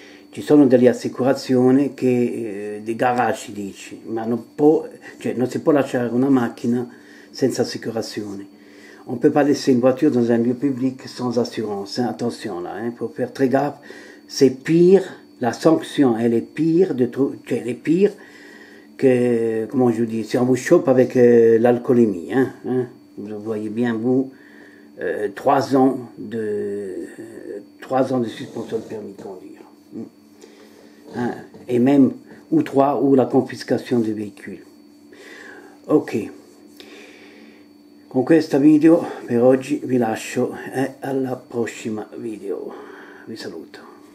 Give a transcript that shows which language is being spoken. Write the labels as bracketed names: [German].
[Italian] Ci sono delle assicurazioni di garage si dice, ma non si può lasciare una macchina senza assicurazione. [French] On ne peut pas laisser une voiture dans un lieu public sans assurance. Hein? Attention là, il faut faire très gaffe. C'est pire, la sanction, elle est pire, elle est pire que, comment je vous dis, si on vous chope avec l'alcoolémie. Hein? Vous voyez bien, vous, 3 ans de suspension de permis de conduire. Hein? Et même, ou la confiscation du véhicule. Ok. [Italian] Con questo video per oggi vi lascio e alla prossima video. Vi saluto.